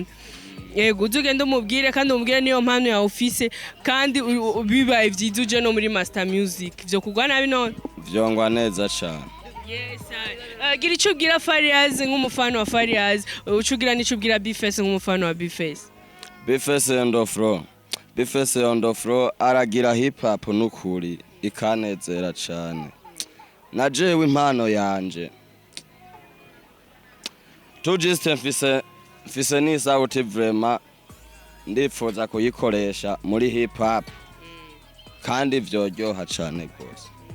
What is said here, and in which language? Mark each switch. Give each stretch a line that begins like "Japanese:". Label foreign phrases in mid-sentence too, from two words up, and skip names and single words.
Rundi: Yego uzugenda umubwire kandi umubwire niyo mpano ya office kandi bibaye byiza uje no muri Master Music byo kugwa nabi none vyongwa neza cyane. Yes gira icyo ubwira Farias nk'umufano wa Farias ucugira n'icyo ubwira B-Face nk'umufano wa B-Face. B-Face
English: on the floor
Rundi: aragira hip hop n'ukuri ikanezera cyane najewe impano yanje tujiste mfise n'isauti vraiment ndifuza kuyikoresha muri hip hop kandi vyoryoha cane gose.